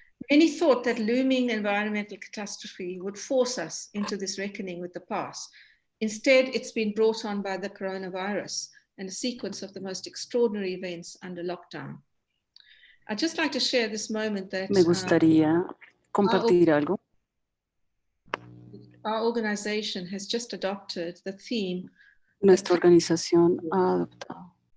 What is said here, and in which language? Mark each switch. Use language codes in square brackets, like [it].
[en] Many thought that looming environmental catastrophe would force us into this reckoning with the past. Instead, it's been brought on by the coronavirus and a sequence of the most extraordinary events under lockdown. I'd just like to share this moment that [es] Me gustaría compartir algo. [en] Our organization has just adopted the theme. [es] Nuestra organización ha adoptado.